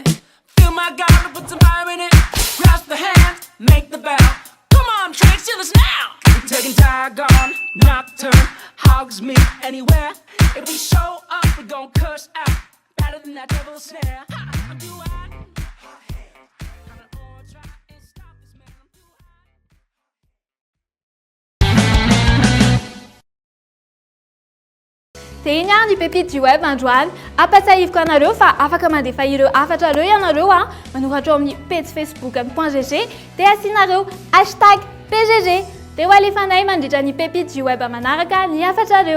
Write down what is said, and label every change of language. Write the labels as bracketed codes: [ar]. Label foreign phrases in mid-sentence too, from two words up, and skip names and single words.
[en] Feel my God, put some fire in it. Grasp the hand, make the bow. Come on, Trade Steelers now. We're taking Diagon, Nocturne, Hogs me anywhere. If we show up, we gon' curse out. Better than that devil's snare. Ha, I'm too hot. [mg] Dia iny ny [fr] pépite du web [mg] androany ampatsahiviko anareo fa afaka mandefa ireo hafatra reo ianareo manoratra ao amin'ny page facebook.gg dia asianareo #PGG dia ho alefanay mandritra ny [fr] pépite du web [mg] manaraka ny hafatra reo.